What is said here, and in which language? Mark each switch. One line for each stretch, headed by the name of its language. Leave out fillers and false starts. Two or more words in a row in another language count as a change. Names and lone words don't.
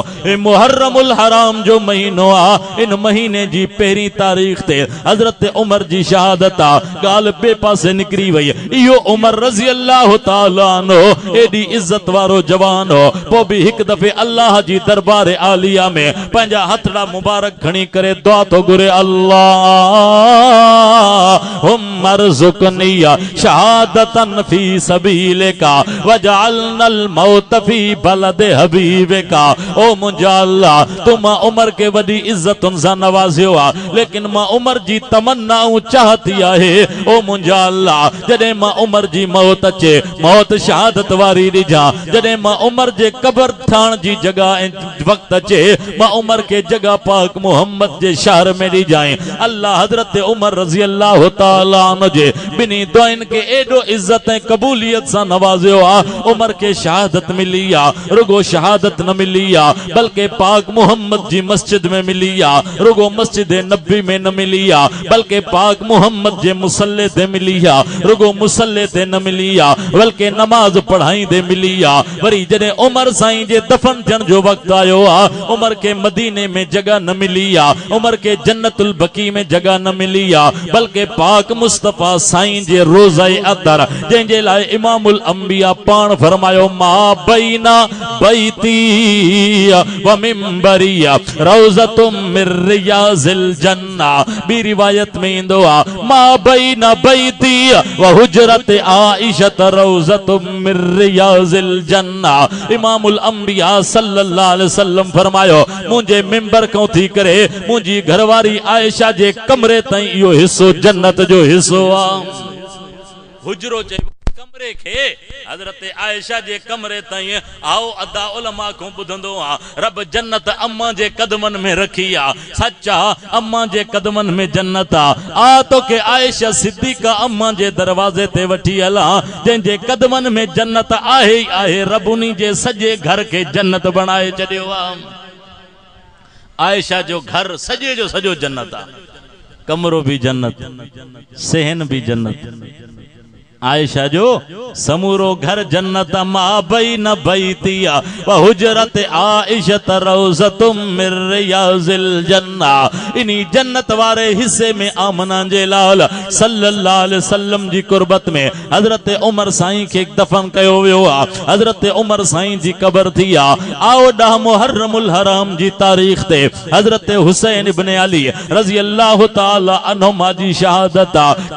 Sindhi: हे मुहर्रमुल हराम जो महीनो आहे, इन महीने जी पहिरीं तारीख ते हज़रत उमर जी शहादत गाल बे पासे निकरी वई। इहो उमर
Arabic: رضي الله تعالى عنه
Sindhi: एडी इज्जत वारो जवान हो, पोइ भी हिक दफे अल्लाह जी दरबार आलिया में पंहिंजा हथड़ा मुबारक खणी करे दुआ तो घुरे,
Arabic: الله ارزقني شهادة في سبيلك واجعل الموت في بلد حبيبك.
Sindhi: ओ मुंहिंजा अल्लाह तू मां उमर के वडी इज्जतुन सां नवाज़ियो आ, लेकिन मां उमर जी तमन्नाऊं चाहती आहे। ओ मुंहिंजा अल्लाह जॾहिं मां उमर जी मौत अचे, मौत शहादत वारी ॾिजां, जॾहिं मां उमर जे कबर ठाण जी जगह वक्त अचे, मां उमर के जगह पाक मोहम्मद जे शहर में ॾिजाएं। अल्लाह हज़रत उमर
Arabic: رضي الله تعالى عنه
Sindhi: जे बिनी दुआइन के एडो इज्जत ऐं कबूलियत सां नवाज़ियो आ। उमर के शहादत मिली आ, रुगो शहादत न मिली आ, बल्कि पाक मोहम्मद जी मस्जिद में मिली आ, रुगो मस्जिद नबी में न मिली आ, बल्कि पाक मोहम्मद जे मुसल्ले ते मिली आ, रुगो मुसल्ले ते न मिली आ, बल्कि नमाज पढ़ाई दे मिली आ। वरी जॾहिं उमर साईं जे दफन थियण जो वक्त आयो आ, उमर के मदीने में जगह न मिली आ, उमर के जन्नतुल बकी में जगह न मिली आ, बल्कि पाक मुस्तफा साईं जे रोज़ाए अतर जंहिंजे लाइ इमामुल अंबिया पाण फरमायो,
Arabic: ما بين بيتي ومنبري روضة من رياض الجنة.
Sindhi: बी रिवायत में इंदो आ,
Arabic: ما بين بيتي وحجرة عائشة روضة من رياض الجنة.
Sindhi: इमामुल अंबिया
Arabic: صلى الله عليه وسلم
Sindhi: फरमायो, मुझे मिंबर को थी करे मुझी घरवारी आयशा जे कमरे ताईं इहो हिस्सो जन्नत जो हिस्सो आ। हुजरो चइबो कमरे के, हजरत आयशा जे कमरे ताईं आओ अदा उलमा को बुधंदो आ। रब जन्नत अम्मा जे कदमन में रखी आ, सच्चा अम्मा जे कदमन में जन्नत आ तो के आयशा सिद्दीका अम्मा जे दरवाजे ते वठी हला, जंहिंजे कदमन में जन्नत आहे आहे। रब उन्हीं जे सजे घर के जन्नत बनाए छॾियो आ। आयशा जो घर सजे जो सजो जन्नत आ, कमरो भी जन्नत, सहन भी जन्नत। आयशा जो समूरो घर जन्नत,
Arabic: ما بين بيتي وحجرة عائشة روضة من رياض الجنة.
Sindhi: इन्हीं जन्नत वारे हिस्से में आमना जे लाल
Arabic: صلى الله عليه وسلم
Sindhi: जी कुर्बत में हजरत उमर साईं के दफन कयो वियो आ। हजरत उमर साईं जी कबर थी आ। आओ ॾह मुहर्रमुल हराम जी तारीख ते हजरत हुसैन इब्न अली
Arabic: رضي الله تعالى عنهما
Sindhi: जी शहादत आ।